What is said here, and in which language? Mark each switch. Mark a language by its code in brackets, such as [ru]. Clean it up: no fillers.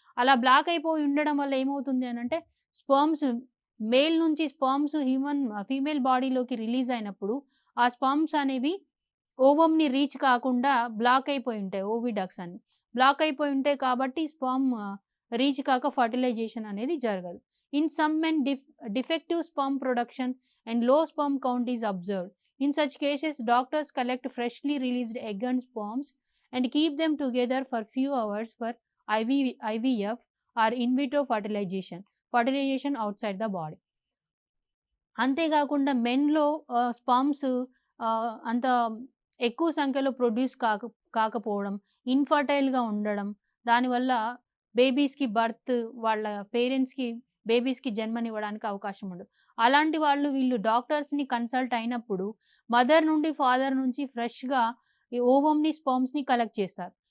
[te] అలా బ్లాక్ అయిపోయి ఉండడం వల్ల ఏమవుతుంది అని అంటే, స్పర్మ్స్ మేల్ నుంచి ఫీమేల్ బాడీలోకి రిలీజ్ అయినప్పుడు ఆ స్పర్మ్స్ అనేవి ఓవమ్‌ని రీచ్ కాకుండా బ్లాక్ అయిపోయి ఉంటాయి ఓవిడక్ట్స్ అన్ని. బ్లాక్ అయిపోయి ఉంటాయి కాబట్టి స్పెర్మ్ రీచ్ కాక ఫర్టిలైజేషన్ అనేది జరగదు. [en] In some men defective sperm production and low sperm count is observed. In such cases doctors collect freshly released egg and sperms and keep them together for few hours for IVF or in vitro fertilization outside the body. [te] అంతేకాకుండా మెన్‌లో sperms అంత ఎక్కువ సంఖ్యలో produce కాకపోవడం, ఇన్‌ఫర్టైల్‌గా ఉండడం, దానివల్ల బేబీస్‌కి వాళ్ళ పేరెంట్స్‌కి బేబీస్‌కి జన్మనివ్వడానికి అవకాశం ఉండదు. అలాంటి వాళ్ళు వీళ్ళు డాక్టర్స్‌ని కన్సల్ట్ అయినప్పుడు మదర్ నుండి, ఫాదర్ నుంచి ఫ్రెష్‌గా ఈ ఓవమ్‌ని, స్పెర్మ్స్‌ని కలెక్ట్ చేస్తారు.